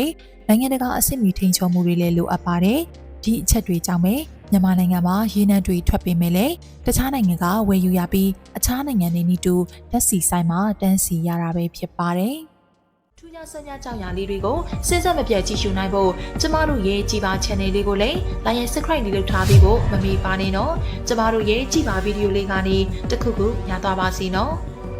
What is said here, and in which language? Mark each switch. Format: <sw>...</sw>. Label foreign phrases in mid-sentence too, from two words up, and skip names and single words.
<my>နိုင်ငံတကာအဆင့်မီထိန်းချုပ်မှုတွေလည်းလိုအပ်ပါတယ်ဒီအချက်တွေကြောင့်ပဲမြန်မာနိုင်ငံမှာရေနံတွေထွက်ပေမဲ့လည်းတခြားနိုင်ငံကဝယ်ယူရပြီးအခြားနိုင်ငံတွေနည်းတူဓာတ်ဆီဆိုင်မှာတန်းစီရတာပဲဖြစ်ပါတယ်ထူးခြားစမ်းကြောင်ရာလေးတွေကိုစဉ်ဆက်မပြတ်ကြည့်ရှုနိုင်ဖို့ကျမတို့ရဲ့ကြည်ပါ channel လေးကိုလည်း</my> <en>like and subscribe</en> <my>လေးလုပ်ထားပြီးဖို့မမေ့ပါနဲ့နော်ကျမတို့ရဲ့ကြည်ပါဗီဒီယိုလေးကနေတခုခုညသွားပါစီနော်</my>